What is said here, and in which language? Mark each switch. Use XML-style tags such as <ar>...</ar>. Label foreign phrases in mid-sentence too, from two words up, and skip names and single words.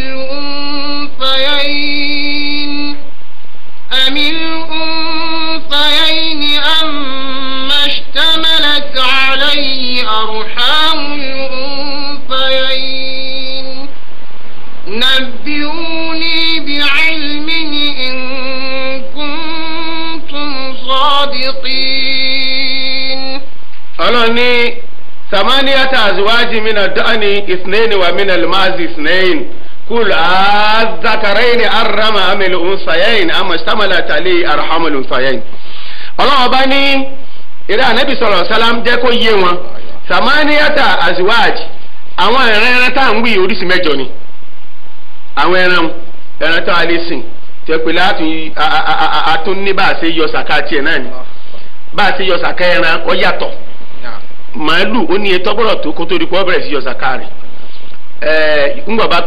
<ar>الأنثيين أما اشتملت عليه أرحام الأنثيين نبئوني بعلم إن كنتم صادقين. أولوني 8 أزواج من الضأن 2 ومن المعز 2 قل الذكرين حرم أم الأنثيين أما اشتملت عليه أرحام الأنثيين.</ar> <yo>Ọlọ́run bá ní ìrẹ́ ànábì</yo> <ar>صلى الله عليه وسلم</ar> <yo>jẹ́ kó yé wọn 8 azwaj àwọn ẹran tá à ń wí oríṣi 8 ni àwọn ẹran tá a lè sìn tẹ́ pé láti àtún ní bá a ṣe yọ sàká tiẹ̀ náà ni bá a ṣe yọ sàká ẹran ó yàtọ̀ màálù ó ní etọ́ gbọ́dọ̀ tó kó tó di pé ó bẹ̀rẹ̀ sí yọ sàká rẹ̀ ńgbà bá</yo>